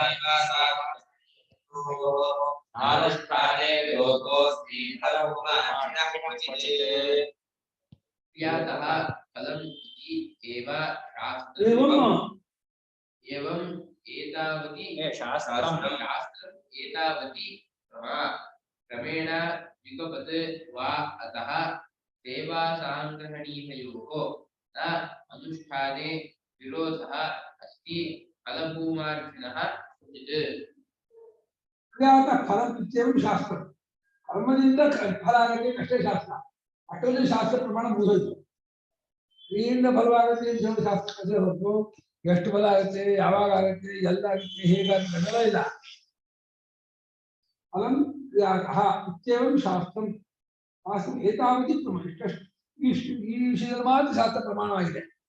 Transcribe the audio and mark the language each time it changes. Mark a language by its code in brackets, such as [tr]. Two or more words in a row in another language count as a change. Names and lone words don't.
[sa] नानुष्ठाने विरोधोऽस्ति फलभूमार्थिनः क्वचित् क्रियातः फलम् एवं एतावती शास्त्रम् एतावती क्रमेण युगपत् वा अतः सेवासाङ्ग्रहणीकयोः न अनुष्ठाने विरोधः अस्ति फलभूमार्थिनः फलम् इत्येवं शास्त्रम् [kn] कर्मದಿಂದ ಫಲ ಆಗಕ್ಕೆ ಅಷ್ಟೇ ಶಾಸ್ತ್ರ, ಅಷ್ಟೊಂದು ಶಾಸ್ತ್ರ ಪ್ರಮಾಣ ಮುಗಿದೋಯ್ತು. ಕ್ರಿಯೆಯಿಂದ ಫಲವಾಗುತ್ತೆ ಅಂತ ಹೇಳಿ ಶಾಸ್ತ್ರ ಹೊರತು ಎಷ್ಟು ಫಲ ಆಗುತ್ತೆ, ಯಾವಾಗ ಆಗುತ್ತೆ, ಎಲ್ಲಾಗುತ್ತೆ, ಹೇಗಾಗುತ್ತೆ ಅದೆಲ್ಲ ಇಲ್ಲ. [sa] ಫಲಂ ಇತ್ಯೇವಂ ಶಾಸ್ತ್ರಂ ಶಾಸ್ತ್ರ ಏತಾವತಿ ಪ್ರಮಾಣ, [kn] ಈ ವಿಷಯದಲ್ಲಿ ಮಾತ್ರ ಶಾಸ್ತ್ರ ಪ್ರಮಾಣವಾಗಿದೆ.